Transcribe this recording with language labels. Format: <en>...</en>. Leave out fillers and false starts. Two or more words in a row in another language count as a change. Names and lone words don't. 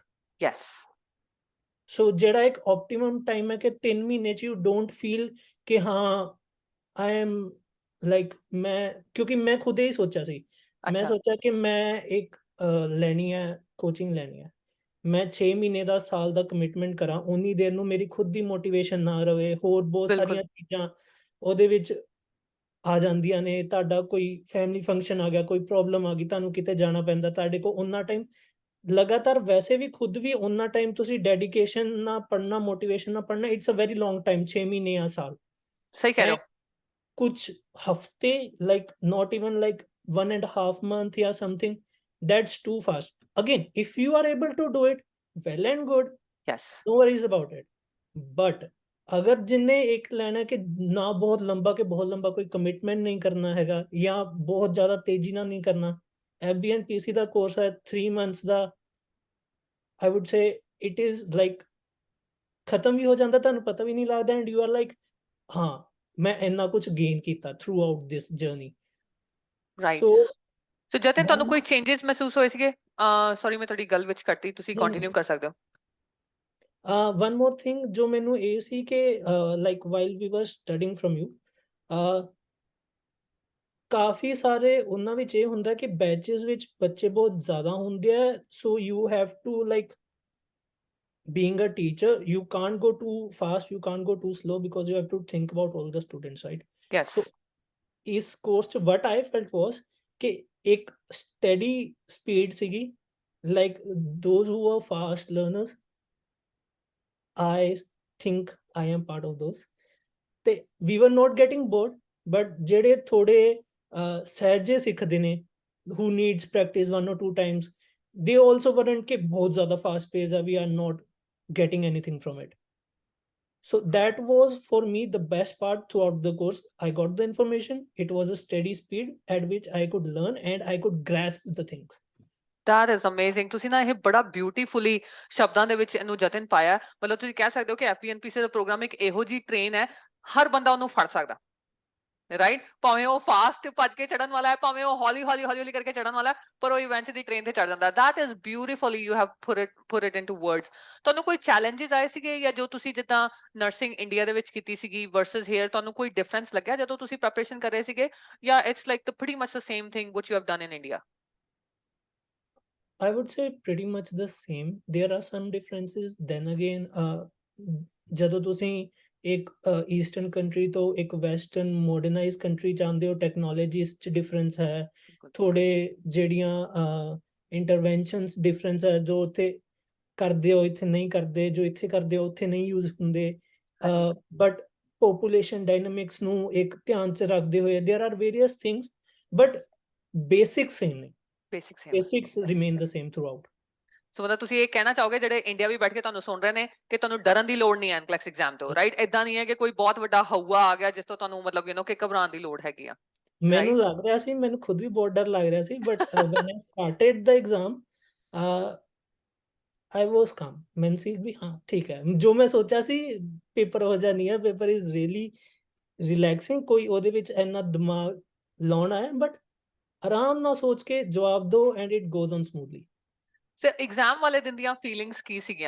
<en>Yes.</en> <pa>ਸੋ ਜਿਹੜਾ ਇੱਕ</pa> <en>optimum time</en> <pa>ਹੈ ਕਿ 3 ਮਹੀਨੇ ਚ</pa> <en>you don't feel</en> <pa>ਕਿ ਹਾਂ</pa> <en>I am like,</en> <pa>ਮੈਂ ਕਿਉਂਕਿ ਮੈਂ ਖੁਦ ਹੀ ਸੋਚਿਆ ਸੀ, ਮੈਂ ਅੱਛਾ। ਸੋਚਿਆ ਕਿ ਮੈਂ ਇੱਕ ਲੈਣੀ ਹੈ, ਕੋਚਿੰਗ ਲੈਣੀ ਹੈ, ਮੈਂ 6 ਮਹੀਨੇ ਦਾ, ਸਾਲ ਦਾ ਕਮਿਟਮੈਂਟ ਕਰਾਂ, ਉਨੀ ਦੇਰ ਨੂੰ ਮੇਰੀ ਖੁਦ ਦੀ ਮੋਟੀਵੇਸ਼ਨ ਨਾ ਰਵੇ, ਹੋਰ ਬਹੁਤ ਬਿਲਕੁਲ। ਸਾਰੀਆਂ ਚੀਜ਼ਾਂ ਉਹਦੇ ਵਿੱਚ ਆ ਜਾਂਦੀਆਂ ਨੇ। ਤੁਹਾਡਾ ਕੋਈ</pa> <en>family function</en> <pa>ਆ ਗਿਆ, ਕੋਈ ਪ੍ਰੋਬਲਮ ਆ ਗਈ, ਤੁਹਾਨੂੰ ਕਿਤੇ ਜਾਣਾ ਪੈਂਦਾ, ਤੁਹਾਡੇ ਕੋਲ ਉਹਨਾਂ ਟਾਈਮ ਲਗਾਤਾਰ ਵੈਸੇ ਵੀ ਖੁਦ ਵੀ ਉਹਨਾਂ ਟਾਈਮ ਤੁਸੀਂ ਡੈਡੀਕੇਸ਼ਨ ਨਾਲ ਪੜ੍ਹਨਾ, ਮੋਟੀਵੇਸ਼ਨ ਨਾਲ ਪੜ੍ਹਨਾ,</pa> <en>it's a very long time,</en> <pa>6 ਮਹੀਨੇ ਜਾਂ ਸਾਲ। ਸਹੀ ਕਹਿ ਰਹੇ ਹੋ। ਕੁਛ ਹਫਤੇ,</pa> <en>ਲਾਈਕ not even like 1.5 month ਜਾਂ something, that's too fast. Again, if you are able to do it, well and good, Yes. no worries about it.</en> <pa>But ਅਗਰ ਜਿੰਨੇ ਇੱਕ ਲੈਣਾ ਕਿ ਨਾ ਬਹੁਤ ਲੰਬਾ, ਕਿ ਬਹੁਤ ਲੰਬਾ ਕੋਈ ਕਮਿਟਮੈਂਟ ਨਹੀਂ ਕਰਨਾ ਹੈਗਾ, ਜਾਂ ਬਹੁਤ ਜ਼ਿਆਦਾ ਤੇਜ਼ੀ ਨਾਲ ਨਹੀਂ ਕਰਨਾ, FBNPC ਦਾ ਕੋਰਸ ਹੈ 3 months ਦਾ,</pa> <en>I would say it is like</en> <pa>ਖਤਮ ਵੀ ਹੋ ਜਾਂਦਾ, ਤੁਹਾਨੂੰ ਪਤਾ ਵੀ ਨਹੀਂ ਲੱਗਦਾ,</pa> <en>and you are like</en> <pa>ਹਾਂ ਮੈਂ ਇੰਨਾ ਕੁਝ ਗੇਨ ਕੀਤਾ</pa> <en>throughout this journey.</en> <pa>ਰਾਈਟ। ਸੋ ਸੋ ਜਤਿਨ ਤੁਹਾਨੂੰ ਕੋਈ ਚੇਂਜਸ ਮਹਿਸੂਸ ਹੋਏ ਸੀਗੇ? ਸੌਰੀ ਮੈਂ ਤੁਹਾਡੀ ਗੱਲ ਵਿੱਚ ਕੱਟੀ, ਤੁਸੀਂ ਕੰਟੀਨਿਊ ਕਰ ਸਕਦੇ ਹੋ।</pa> <en>one more thing</en> <pa>ਜੋ ਮੈਨੂੰ ਇਹ ਸੀ ਕਿ</pa> <en>like while we were studying from you,</en> <pa>ਕਾਫੀ ਸਾਰੇ ਉਹਨਾਂ ਵਿੱਚ ਇਹ ਹੁੰਦਾ ਕਿ ਬੈਚਸ ਵਿੱਚ ਬੱਚੇ ਬਹੁਤ ਜ਼ਿਆਦਾ ਹੁੰਦੇ ਆ,</pa> <en>so you have to like, being a teacher, you can't go too fast, you can't go too slow, because you have to think about all the students, right? Yes. So</en> <pa>ਇਸ ਕੋਰਸ ਚ</pa> <en>what I felt was</en> <pa>ਕਿ ਇੱਕ</pa> <en>steady speed ਸੀਗੀ, like those who were fast learners, I think I am part of those, ਤੇ we were not getting bored, but</en> <pa>ਜਿਹੜੇ ਥੋੜੇ ਸਹਿਜੇ ਸਿੱਖਦੇ ਨੇ,</pa> <en>who needs practice 1 or 2 times, they also weren't</en> <pa>ਕਿ ਬਹੁਤ ਜ਼ਿਆਦਾ</pa> <en>fast paced ਆ, we are not getting anything from it. So that was for me the best part throughout the course. I got the information, it was a steady speed at which I could learn and I could grasp the things. That is amazing.</en> <pa>ਤੁਸੀਂ ਨਾ ਇਹ ਬੜਾ ਬਿਊਟੀਫੁਲੀ ਸ਼ਬਦਾਂ ਦੇ ਵਿੱਚ ਇਹਨੂੰ ਜਤਿਨ ਪਾਇਆ। ਮਤਲਬ ਤੁਸੀਂ ਕਹਿ ਸਕਦੇ ਹੋ ਕਿ FBNPC ਦਾ ਪ੍ਰੋਗਰਾਮ ਇੱਕ ਇਹੋ ਜੀ ਟ੍ਰੇਨ ਹੈ, ਹਰ ਬੰਦਾ ਉਹਨੂੰ ਫੜ ਸਕਦਾ, ਰਾਈਟ? ਭਾਵੇਂ ਉਹ ਫਾਸਟ ਭੱਜ ਕੇ ਚੜਨ ਵਾਲਾ ਹੈ, ਭਾਵੇਂ ਉਹ ਹੌਲੀ ਹੌਲੀ ਹੌਲੀ ਹੌਲੀ ਕਰਕੇ ਚੜਨ ਵਾਲਾ, ਪਰ ਉਹ ਇਵੈਂਚੁਅਲੀ ਟ੍ਰੇਨ ਤੇ ਚੜ ਜਾਂਦਾ।</pa> <en>That is beautifully you have put it into words.</en> <pa>ਤੁਹਾਨੂੰ ਕੋਈ ਚੈਲੰਜਸ ਆਏ ਸੀਗੇ, ਜਾਂ ਜੋ ਤੁਸੀਂ ਜਿੱਦਾਂ ਨਰਸਿੰਗ ਇੰਡੀਆ ਦੇ ਵਿੱਚ ਕੀਤੀ ਸੀਗੀ</pa> <en>versus here,</en> <pa>ਤੁਹਾਨੂੰ ਕੋਈ ਡਿਫਰੈਂਸ ਲੱਗਿਆ ਜਦੋਂ ਤੁਸੀਂ ਪ੍ਰੈਪਰੇਸ਼ਨ ਕਰ ਰਹੇ ਸੀਗੇ, ਜਾਂ</pa> <en>it's like pretty much the same thing what you have done in India? I would say pretty much the same. There are some differences. Then again,</en> <pa>ਜਦੋਂ ਤੁਸੀਂ ਇੱਕ</pa> <en>eastern country</en> <pa>ਤੋਂ ਇੱਕ</pa> <en>western modernize country</en> <pa>ਚਾਹੁੰਦੇ ਹੋ, ਟੈਕਨੋਲੋਜੀਸ 'ਚ ਡਿਫਰੈਂਸ ਹੈ, ਥੋੜੇ ਜਿਹੜੀਆਂ</pa> <en>interventions difference</en> <pa>ਹੈ, ਜੋ ਉੱਥੇ ਕਰਦੇ ਹੋ ਇੱਥੇ ਨਹੀਂ ਕਰਦੇ, ਜੋ ਇੱਥੇ ਕਰਦੇ ਹੋ ਉੱਥੇ ਨਹੀਂ ਯੂਜ਼ ਹੁੰਦੇ,</pa> <en>but population dynamics</en> <pa>ਨੂੰ ਇੱਕ ਧਿਆਨ 'ਚ ਰੱਖਦੇ ਹੋਏ,</pa> <en>there are various things, but basics same</en> <pa>ਨੇ,</pa> <en>basics remain the same throughout.</en> <pa>ਸੋ ਮਤਲਬ ਤੁਸੀਂ ਇਹ ਕਹਿਣਾ ਚਾਹੋਗੇ ਜਿਹੜੇ ਇੰਡੀਆ ਵੀ ਬੈਠ ਕੇ ਤੁਹਾਨੂੰ ਸੁਣ ਰਹੇ ਨੇ ਕਿ ਤੁਹਾਨੂੰ ਡਰਨ ਦੀ ਲੋੜ ਨਹੀਂ ਹੈ</pa> <en>NCLEX exam</en> <pa>ਤੋਂ, ਰਾਈਟ? ਇਦਾਂ ਨਹੀਂ ਹੈ ਕਿ ਕੋਈ ਬਹੁਤ ਵੱਡਾ ਹਊਆ ਆ ਗਿਆ ਜਿਸ ਤੋਂ ਤੁਹਾਨੂੰ ਮਤਲਬ ਕਿ ਘਬਰਾਉਣ ਦੀ ਲੋੜ ਹੈਗੀ ਆ। ਮੈਨੂੰ ਲੱਗ ਰਿਹਾ ਸੀ, ਮੈਨੂੰ ਖੁਦ ਵੀ ਬਹੁਤ ਡਰ ਲੱਗ ਰਿਹਾ ਸੀ,</pa> <en>but when I started the exam, I was calm.</en> <pa>ਮੈਨੂੰ ਸੀ ਵੀ ਹਾਂ ਠੀਕ ਹੈ, ਜੋ ਮੈਂ ਸੋਚਿਆ ਸੀ ਪੇਪਰ ਹੋ ਜਾ ਨਹੀਂ ਹੈ,</pa> <en>paper is really relaxing,</en> <pa>ਕੋਈ ਉਹਦੇ ਵਿੱਚ ਇੰਨਾ ਦਿਮਾਗ ਲਾਉਣਾ ਹੈ, ਬਟ ਆਰਾਮ ਨਾਲ ਸੋਚ ਕੇ ਜਵਾਬ ਦਿਓ</pa> <en>and it goes on smoothly.</en> <pa>ਸੋ ਐਗਜ਼ਾਮ ਵਾਲੇ ਦਿਨ ਦੀਆਂ ਫੀਲਿੰਗਸ ਕੀ ਸੀਗੀਆਂ?</pa>